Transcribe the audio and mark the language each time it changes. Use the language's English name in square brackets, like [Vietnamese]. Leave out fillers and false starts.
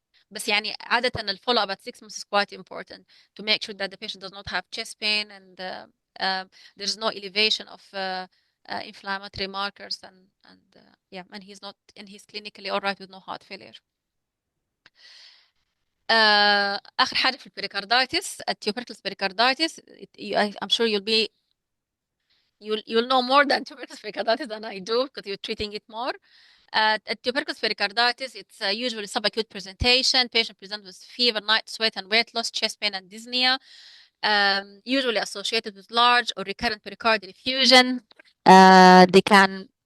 [Arabic] بس يعني عادة [English] الfollow up at 6 months is quite important to make sure that the patient does not have chest pain and there's no elevation of inflammatory markers, and he's clinically all right with no heart failure. [Arabic] آخر حاجة في البريكاردايتس [English] tuberculous pericarditis. I'm sure you'll know more than tuberculous pericarditis than I do because you're treating it more. Tuberculous pericarditis, it's usually subacute presentation. Patient presents with fever, night sweat, and weight loss, chest pain, and dyspnea, usually associated with large or recurrent pericardial effusion. They can